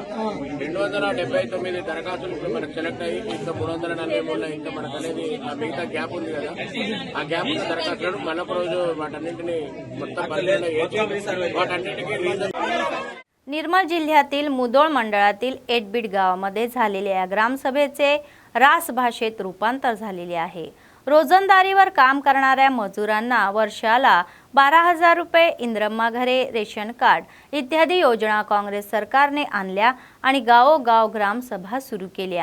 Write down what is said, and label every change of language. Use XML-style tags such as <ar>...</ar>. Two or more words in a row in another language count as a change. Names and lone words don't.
<te>279 దరఖాస్తులు ఇప్పుడు మనకు సెలెక్ట్ అయ్యి ఇంకా 343 ఇంకా మనకు అనేది మిగతా గ్యాప్ ఉంది కదా। ఆ గ్యాప్ ఉన్న దరఖాస్తులను మరొక రోజు వాటన్నింటినీ మొత్తం పరిశీలన చేసి వాటన్నింటికి రీజన్</te> <mr>निर्मल जिल्ह्यातील मुदोळ मंडळातील एटबीड गावामध्ये झालेल्या या ग्रामसभेचे रास भाषेत रूपांतर झालेले आहे। रोजंदारीवर काम करणाऱ्या मजुरांना वर्षाला 12,000 रुपये, इंद्रम्मा घरे, रेशन कार्ड इत्यादी योजना काँग्रेस सरकारने आणल्या आणि गावोगाव ग्रामसभा सुरू केल्या।</mr>